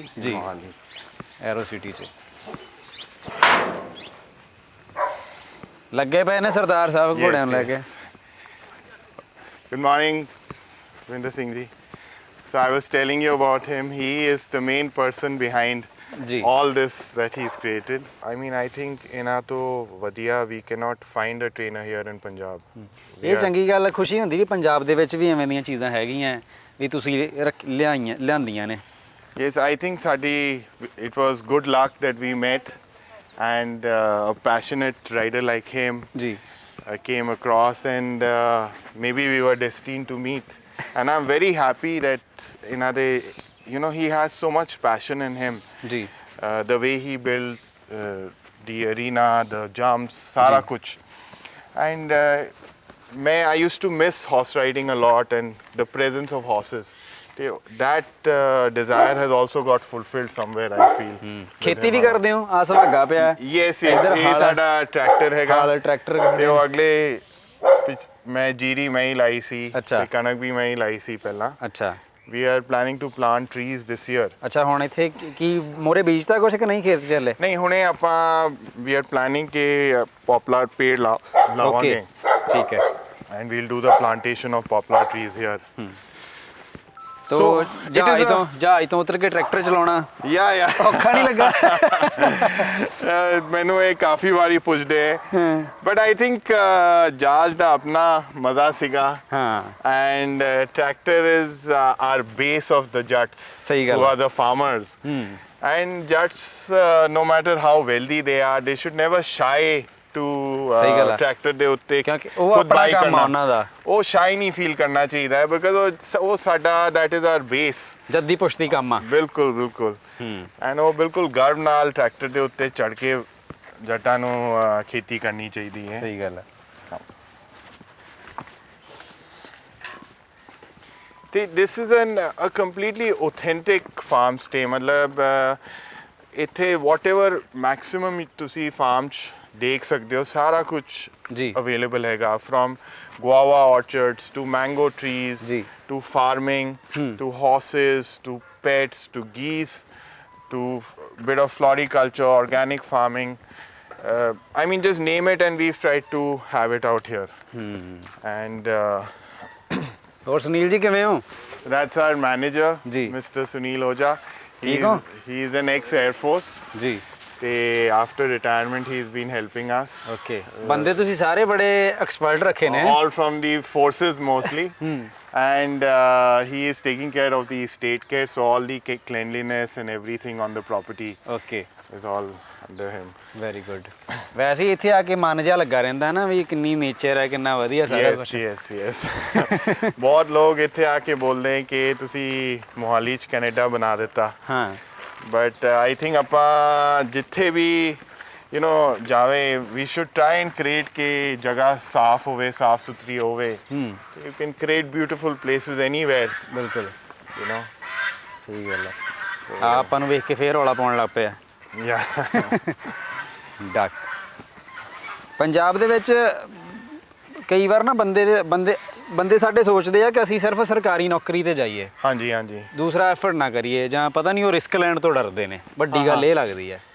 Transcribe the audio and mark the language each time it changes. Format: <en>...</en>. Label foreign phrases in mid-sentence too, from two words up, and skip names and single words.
<pa>ਜੀ, ਮੋਹਾਲੀ ਐਰੋ ਸਿਟੀ 'ਚ ਲੱਗੇ ਪਏ ਨੇ ਸਰਦਾਰ ਸਾਹਿਬ ਘੋੜਿਆਂ ਨੂੰ ਲੈ ਕੇ.</pa> <en>Good morning</en> <pa>ਵਿੰਦਰ ਸਿੰਘ ਜੀ.</pa> <en>So I was telling you about him. He is the main person behind all this that he's created. I mean, I think</en> <pa>ਇਹਨਾਂ ਤੋਂ ਵਧੀਆ</pa> <en>we cannot find a trainer here in Punjab.</en> <pa>ਇਹ ਚੰਗੀ ਗੱਲ, ਖੁਸ਼ੀ ਹੁੰਦੀ ਕਿ ਪੰਜਾਬ ਦੇ ਵਿੱਚ ਵੀ ਐਵੇਂ ਦੀਆਂ ਚੀਜ਼ਾਂ ਹੈਗੀਆਂ ਵੀ ਤੁਸੀਂ ਲਿਆਂਦੀਆਂ ਨੇ.</pa> <en>Yes, I think it was good luck that we met, and a passionate rider like him came across, and maybe we were destined to meet. And I'm very happy that he has so much passion in him. The way he built the arena, the jumps,</en> <pa>ਸਾਰਾ ਕੁਛ.</pa> <en>And I used to miss horse riding a lot and the presence of horses. That desire has also got fulfilled somewhere, I feel.</en> <pa>ਖੇਤੀ ਵੀ ਕਰਦੇ ਹੋ? ਆ ਸੁਹਾਗਾ ਪਿਆ. Yes, ਇਹ ਸਾਡਾ ਟਰੈਕਟਰ ਹੈਗਾ. ਹਾਲ ਟਰੈਕਟਰ ਤੇ ਉਹ ਅਗਲੇ ਮੈਂ ਜੀਰੀ ਮੈਂ ਹੀ ਲਾਈ ਸੀ ਤੇ ਕਣਕ ਵੀ ਮੈਂ ਹੀ ਲਾਈ ਸੀ ਪਹਿਲਾਂ. ਅੱਛਾ.</pa> <en>we are planning to plant trees this year.</en> <pa>ਅੱਛਾ ਹੁਣ ਇੱਥੇ ਕੀ ਮੋਰੇ ਬੀਜਤਾ ਕੁਛ ਕਿ ਨਹੀਂ ਖੇਤ 'ਚ ਹਲੇ? ਨਹੀਂ ਹੁਣੇ ਆਪਾਂ</pa> <en>we are planning</en> <pa>ਕਿ poplar ਪੇੜ ਲਾਵਾਂਗੇ ਠੀਕ ਹੈ।</pa> <en>and we'll do the plantation of poplar trees here.</en> <pa>ਤੋ ਜਹਾਜ਼ ਤੋਂ ਉਤਰ ਕੇ ਟਰੈਕਟਰ ਚਲਾਉਣਾ ਯਾ ਔਖਾ ਨਹੀਂ ਲੱਗਾ? ਮੈਨੂੰ ਇਹ ਕਾਫੀ ਵਾਰੀ ਪੁੱਛਦੇ</pa> <en>But I think</en> <pa>ਜਹਾਜ਼ ਦਾ ਆਪਣਾ ਮਜ਼ਾ ਸੀਗਾ ਹਾਂ</pa> <en>And tractor is our base of the Jatts</en> <pa>ਸਹੀ ਗੱਲ</pa> <en>who are the farmers and jats no matter how wealthy they are they should never shy to</en> <pa>ਟਰੈਕਟਰ ਦੇ ਉੱਤੇ ਖੁਦ ਬਾਈ ਕਰਨਾ ਉਹਨਾਂ ਦਾ ਉਹ ਸ਼ਾਈ ਨਹੀਂ ਫੀਲ ਕਰਨਾ ਚਾਹੀਦਾ ਹੈ ਬਿਕਾਜ਼ ਉਹ ਸਾਡਾ</pa> <en>that is our base</en> <pa>ਜੱਦੀ ਪੁਸ਼ਤੀ ਕੰਮ ਆ ਬਿਲਕੁਲ ਬਿਲਕੁਲ ਐਂਡ ਉਹ ਬਿਲਕੁਲ ਗਰਵ ਨਾਲ ਟਰੈਕਟਰ ਦੇ ਉੱਤੇ ਚੜ ਕੇ ਜੱਟਾਂ ਨੂੰ ਖੇਤੀ ਕਰਨੀ ਚਾਹੀਦੀ ਹੈ ਸਹੀ ਗੱਲ ਹੈ ਤੇ</pa> <en>this is a completely authentic farm stay</en> <pa>ਮਤਲਬ ਇੱਥੇ</pa> <en>whatever maximum</en> <pa>ਤੁਸੀਂ farm 'ਚ ਦੇਖ ਸਕਦੇ ਹੋ ਸਾਰਾ ਕੁਝ ਜੀ</pa> <en>ਅਵੇਲੇਬਲ ਹੈਗਾ from guava orchards to mango trees</en> <pa>ਜੀ</pa> <en>to farming to horses to pets to geese to bit of floriculture organic farming I mean just name it and we've tried to have it out here and</en> <pa>ਹੋਰ ਸੁਨੀਲ ਜੀ ਕਿਵੇਂ ਹੋ</pa> <en>that's our manager</en> <pa>ਜੀ</pa> <en>Mr. Sunil Oja he is an ex Air Force</en> <pa>ਜੀ</pa> <en>ਤੇ after retirement he's been helping us</en> <pa>ਓਕੇ ਬੰਦੇ ਤੁਸੀਂ ਸਾਰੇ ਬੜੇ ਐਕਸਪਰਟ ਰੱਖੇ ਨੇ</pa> <en>all from the forces mostly and he is taking care of the estate care so all the cleanliness and everything on the property</en> <pa>ਓਕੇ</pa> <en>is all under him Very good</en> <pa>ਵੈਸੇ ਹੀ ਇੱਥੇ ਆ ਕੇ ਮਨ ਜਿਹਾ ਲੱਗਾ ਰਹਿੰਦਾ ਨਾ ਵੀ ਕਿੰਨੀ ਨੇਚਰ ਹੈ ਕਿੰਨਾ ਵਧੀਆ ਸਾਰਾ ਕੁਝ yes ਬਹੁਤ ਲੋਕ ਇੱਥੇ ਆ ਕੇ ਬੋਲਦੇ ਕਿ ਤੁਸੀਂ ਮੋਹਾਲੀ 'ਚ ਕੈਨੇਡਾ ਬਣਾ ਦਿੱਤਾ ਹਾਂ</pa> <en>but I think</en> <pa>ਆਪਾਂ ਜਿੱਥੇ ਵੀ</pa> <en>you know ਜਾਵੇ we should try and create</en> <pa>ਕਿ ਜਗ੍ਹਾ ਸਾਫ਼ ਹੋਵੇ ਸਾਫ਼ ਸੁਥਰੀ ਹੋਵੇ</pa> <en>you can create beautiful places anywhere</en> <pa>ਬਿਲਕੁਲ</pa> <en>you know</en> <pa>ਸਹੀ ਗੱਲ ਹੈ ਆਪਾਂ ਨੂੰ ਵੇਖ ਕੇ ਫੇਰ ਰੌਲਾ ਪਾਉਣ ਲੱਗ ਪਿਆ</pa> <en>yeah</en> <pa>ਡਕ ਪੰਜਾਬ ਦੇ ਵਿੱਚ ਕਈ ਵਾਰ ਨਾ ਬੰਦੇ ਸਾਡੇ ਸੋਚਦੇ ਆ ਕਿ ਅਸੀਂ ਸਿਰਫ ਸਰਕਾਰੀ ਨੌਕਰੀ ਤੇ ਜਾਈਏ ਹਾਂਜੀ ਦੂਸਰਾ ਐਫਰਟ ਨਾ ਕਰੀਏ ਜਾਂ ਪਤਾ ਨਹੀਂ ਉਹ ਰਿਸਕ ਲੈਣ ਤੋਂ ਡਰਦੇ ਨੇ ਵੱਡੀ ਗੱਲ ਇਹ ਲੱਗਦੀ ਹੈ</pa>